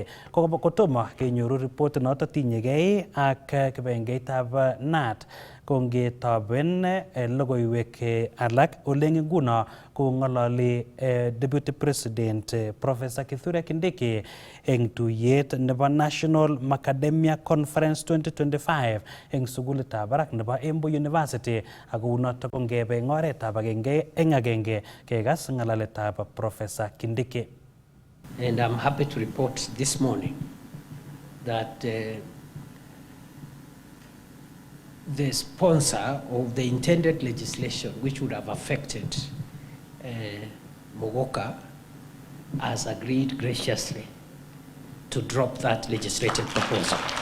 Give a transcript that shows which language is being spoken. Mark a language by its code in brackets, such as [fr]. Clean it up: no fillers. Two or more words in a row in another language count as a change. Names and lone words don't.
[kln] Kotomo kenyoru ripotit noto tinyegei ak kibengeitab NAT kongetoben logoiwek alak ole eng nguno kong'ololi [en] Deputy President [kln] Professor Kithure Kindiki eng tuyet nebo National Macadamia Conference 2025 eng sukulitab barak nebo Embu University ak kounoto kongebe eng oretab agenge eng agenge kekas ng'alaletab Professor Kindiki. [en] And I'm happy to report this morning that the sponsor of the intended legislation which would have affected Mogoka has agreed graciously to drop that legislative proposal.